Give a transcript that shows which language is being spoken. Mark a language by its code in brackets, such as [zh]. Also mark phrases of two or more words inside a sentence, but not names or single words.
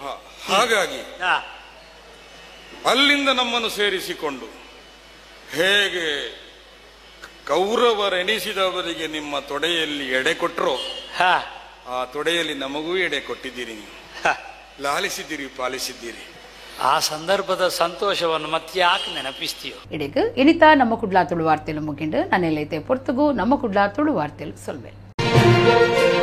[kn] ಹಾಗಾಗಿ ಅಲ್ಲಿಂದ ನಮ್ಮನ್ನು ಸೇರಿಸಿಕೊಂಡು ಹೇಗೆ ಕೌರವರೆನಿಸಿದವರಿಗೆ ನಿಮ್ಮ ತೊಡೆಯಲ್ಲಿ ಎಡೆ ಕೊಟ್ಟರೋ ಆ ತೊಡೆಯಲ್ಲಿ ನಮಗೂ ಎಡೆ ಕೊಟ್ಟಿದ್ದೀರಿ. ನೀವು ಲಾಲಿಸಿದ್ದೀರಿ, ಪಾಲಿಸಿದ್ದೀರಿ. ಆ ಸಂದರ್ಭದ ಸಂತೋಷವನ್ನು ಮತ್ತೆ ಯಾಕೆ ನೆನಪಿಸ್ತೀಯೋ? [tcy] ಇಡೀಗ ಇನಿತಾ ನಮ್ಮ ಕುಡ್ಲಾ ತುಳು ವಾರ್ತೆಲು ಮುಗಿಂಡು ನನ್ನೆಲ್ಲೈತೆ ಪೊರ್ತುಗು ನಮ್ಮ ಕುಡ್ಲಾ ತುಳು ವಾರ್ತೆಲು ಸೊಲ್ವೆ.